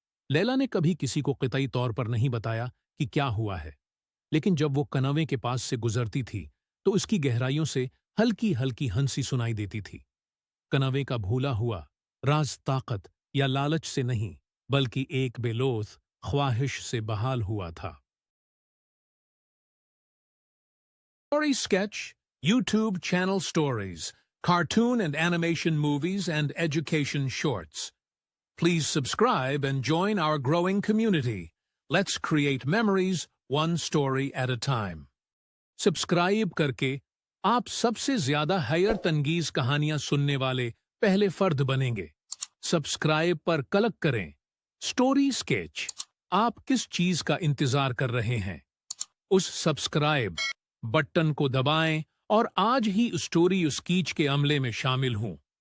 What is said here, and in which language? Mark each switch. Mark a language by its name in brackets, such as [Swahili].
[Hindi] लैला ने कभी किसी को क़ितई तौर पर नहीं बताया कि क्या हुआ है, लेकिन जब वो कनवे के पास से गुजरती थी तो उसकी गहराइयों से हल्की हल्की हंसी सुनाई देती थी। कनवे का भूला हुआ राज ताकत या लालच से नहीं बल्कि एक बेलोथ ख्वाहिश से बहाल हुआ था। [English] Story Sketch YouTube channel stories, cartoon and animation movies and education shorts. Please subscribe and join our growing community. Let's create memories one story at a time. [Hindi] Subscribe करके आप सबसे ज्यादा हैर तंगीज कहानियां सुनने वाले पहले फर्द बनेंगे। सब्सक्राइब पर क्लिक करें। स्टोरी स्केच, आप किस चीज का इंतजार कर रहे हैं? उस सब्सक्राइब बटन को दबाएं और आज ही स्टोरी स्कीच के अमले में शामिल हों।